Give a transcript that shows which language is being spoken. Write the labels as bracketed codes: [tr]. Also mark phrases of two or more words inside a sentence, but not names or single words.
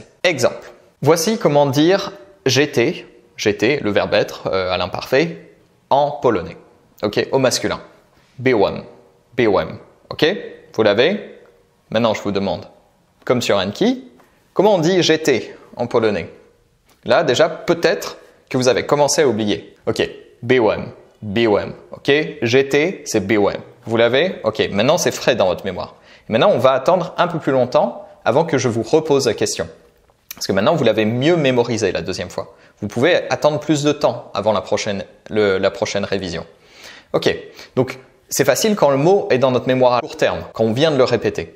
[fr] Exemple, voici comment dire j'étais, le verbe être à l'imparfait, en polonais. Ok, au masculin. [pl] Byłem, byłem. [fr] Ok, vous l'avez? Maintenant, je vous demande, comme sur Anki, comment on dit j'étais en polonais? Là, déjà, peut-être que vous avez commencé à oublier. [pl] Ok, byłem, byłem. [fr] Ok, j'étais, c'est byłem. Vous l'avez? Ok, maintenant c'est frais dans votre mémoire. Maintenant, on va attendre un peu plus longtemps avant que je vous repose la question. Parce que maintenant, vous l'avez mieux mémorisé la deuxième fois. Vous pouvez attendre plus de temps avant la prochaine révision. Ok, donc c'est facile quand le mot est dans notre mémoire à court terme, quand on vient de le répéter.